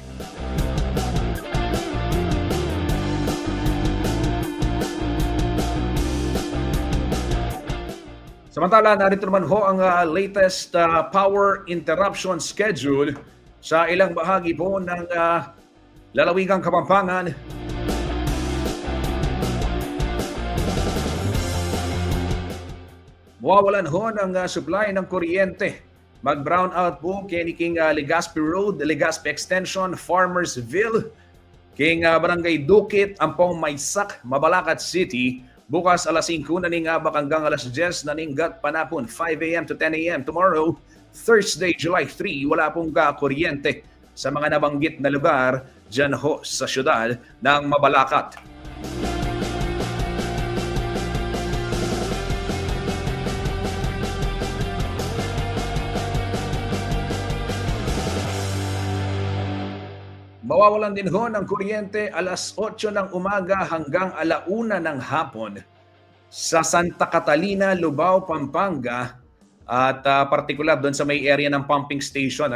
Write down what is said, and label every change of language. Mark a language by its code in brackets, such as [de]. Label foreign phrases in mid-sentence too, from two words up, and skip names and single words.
[tl] Samantala, narito naman ho ang latest power interruption schedule sa ilang bahagi po ng lalawigang Kapampangan. Mawawalan ho ng supply ng kuryente. Mag-brown out po King Legazpi Road, Legazpi Extension, Farmersville, King Barangay Dukit, Ampong Maysak, Mabalacat City. Bukas alas 5 [pam] na ningabak [tl] hanggang alas 10 [pam] na ninggat panapon, [tl] 5 a.m. [en] to 10 a.m. Tomorrow, Thursday, July 3, [tl] wala pong kuryente sa mga nabanggit na lugar dyan ho sa syudad ng Mabalacat. Mawawalan din ho ng kuryente alas 8 ng umaga hanggang alauna ng hapon sa Santa Catalina, Lubao, Pampanga at partikular doon sa may area ng pumping station.